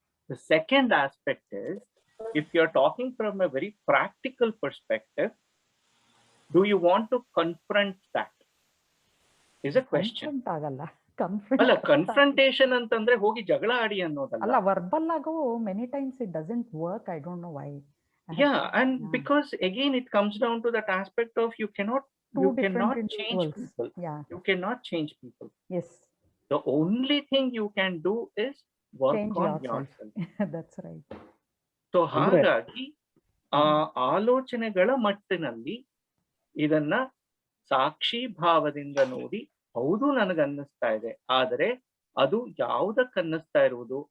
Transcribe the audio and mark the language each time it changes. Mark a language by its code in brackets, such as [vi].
[en] The second aspect is, if you're talking from a very practical perspective, do you want to confront that? Is a question. [kn] Confront ಆಗಲ್ಲ. ಅಲ್ಲ, confrontation ಅಂತಂದ್ರೆ ಹೋಗಿ ಜಗಳ ಆಡಿ ಅನ್ನೋದಲ್ಲ. ಅಲ್ಲ, verbal ಆಗೋ [en] many times it doesn't work. I don't know why. Yeah, and because again it comes down to that aspect of you cannot change people. Yeah. You cannot change people. Yes. The only thing you can do is work Change on yourself. yourself. That's right. [kn] So ಹಾಗಾಗಿ ಆ ಆಲೋಚನೆಗಳ ಮಟ್ಟಿನಲ್ಲಿ ಇದನ್ನ ಸಾಕ್ಷಿ ಭಾವದಿಂದ ನೋಡಿ, ಹೌದು ನನಗನ್ನಿಸ್ತಾ ಇದೆ, ಆದರೆ ಅದು ಯಾವುದಕ್ಕನ್ನಿಸ್ತಾ ಇರುವುದು?